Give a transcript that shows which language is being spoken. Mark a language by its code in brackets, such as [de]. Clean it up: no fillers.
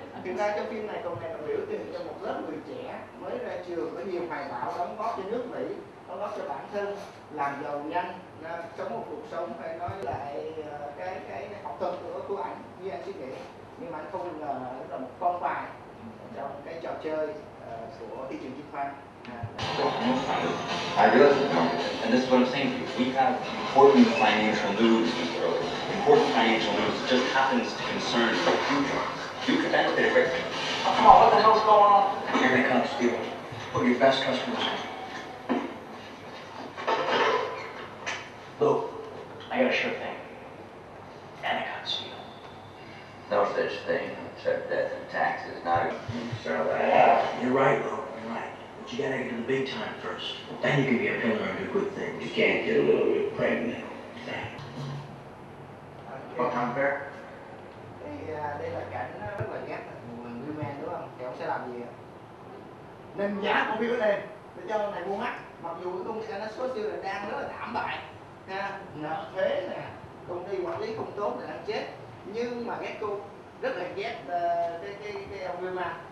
[vi] Thực ra trong phim này còn này là biểu tượng cho một lớp người trẻ mới ra trường có nhiều hoài bão, đóng góp cho nước Mỹ, đóng góp cho bản thân, làm giàu nhanh, sống một cuộc sống phải nói lại cái học thuật của ảnh như anh suy nghĩ, nhưng mà anh không ngờ là một con bài trong cái trò chơi của thị trường chứng khoán. [en] I realize it's complicated, and this is what I'm saying to you. We have important financial news in the world. Important financial news just happens to concern the future. You could benefit greatly. Oh, come on, what the hell's going on? Here they come, Steven. Put your best customers in. Luke, I got a sure thing. And I got Steven. No such thing except death and taxes, not a... You're right, Luke. You're right. But you gotta get to the big time first. Then you can be a pillar and do good things. You can't get a little bit pregnant. What time fair? [vi] Thì đây là cảnh rất là ghét Women đúng không? Thì ông sẽ làm gì? Nâng giá cổ phiếu lên để cho ông này mua mắt. Mặc dù cái công ty Anastasio là đang rất là thảm bại, nợ thuế nè, công ty quản lý không tốt là đang chết, nhưng mà ghét cô rất là ghét cái ông Women.